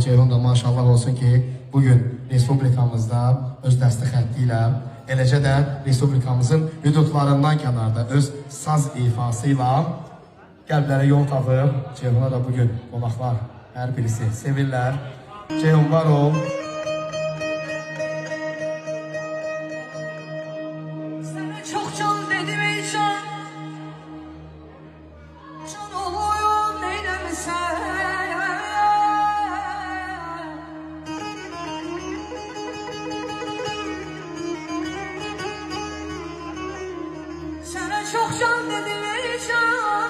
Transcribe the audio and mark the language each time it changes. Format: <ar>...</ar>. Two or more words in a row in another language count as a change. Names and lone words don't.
<az>Ceyhun da maşallah olsun ki, bugün Respublikamızda öz dəstək xətti ilə, eləcə də Respublikamızın hüdudlarından kənarda öz saz ifası ilə qəlblərə yol tapıb. Ceyhun'a da bugün qonaqlar hər birisi sevirlər. Ceyhun var ol.</az> <tr>Sana çok can dedim ey can. Can olayım neylemişsen. Sana çok can dedim ey can.</tr>